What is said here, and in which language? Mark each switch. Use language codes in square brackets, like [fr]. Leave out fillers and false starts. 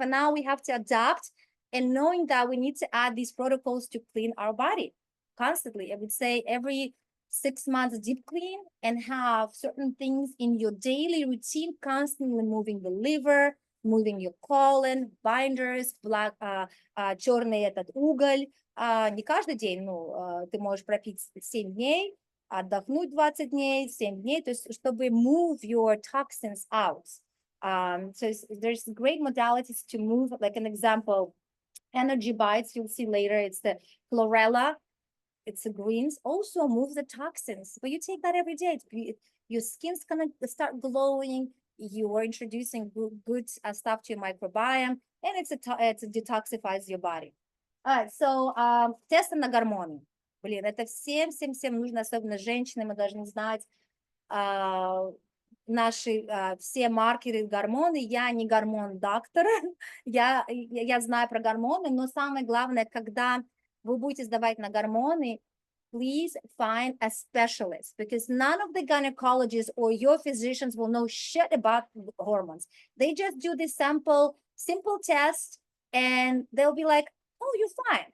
[en] And now we have to adapt, and knowing that we need to add these protocols to clean our body constantly. I would say every 6 months deep clean, and have certain things in your daily routine, constantly moving the liver, moving your colon, binders, black, [ru] черный этот уголь. Не каждый день, ну, ты можешь пропить 7 дней, отдохнуть 20 дней, 7 дней, то есть чтобы [en] move your toxins out. So there's great modalities to move, like an example, energy bites, you'll see later, it's the chlorella, it's the greens, also moves the toxins. But you take that every day, your skin's gonna start glowing, you are introducing good stuff to your microbiome, and it detoxifies your body. All right, so [ru] тесты на гормоны. Блин, это всем нужно, особенно женщинам, мы должны знать наши все маркеры гормоны. Я не гормон-доктор, я знаю про гормоны, но самое главное, когда вы будете сдавать на гормоны, [en] please find a specialist, because none of the gynecologists or your physicians will know shit about hormones. They just do this simple test, and they'll be like, oh, you're fine.